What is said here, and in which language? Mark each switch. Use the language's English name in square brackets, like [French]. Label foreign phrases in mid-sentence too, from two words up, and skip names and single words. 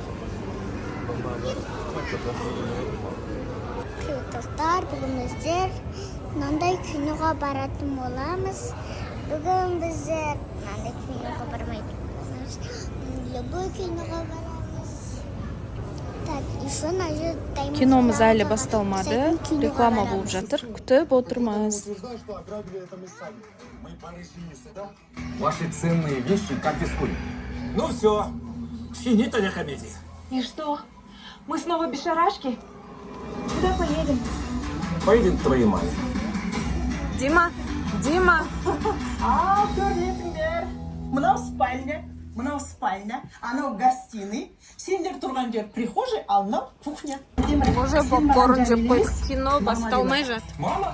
[Kazakh] Достар, бүгін біздер мынандай киноға баратын боламыз. Бүгін біздер мынандай киноға бармаймыз. Любой киноға барамыз. [Russian] Так, еще нажет таймер. [Kazakh] Киномыз әлі басталмады. Реклама болып жатыр. Күтіп отырмыз. [Russian] Ваши ценные вещи конфискуем. Ну все, финита ля комедия. И что? Мы снова без шарашки? Куда поедем? Поедем к твоей маме. Дима. [Kazakh] Көрдіңдер. Мынау спальня, анау гостиный. Сендер тұрған жер прихожий, ал мынау кухня. Уже попкорн жеп қойдық. Кино басталмай жатыр. Мама?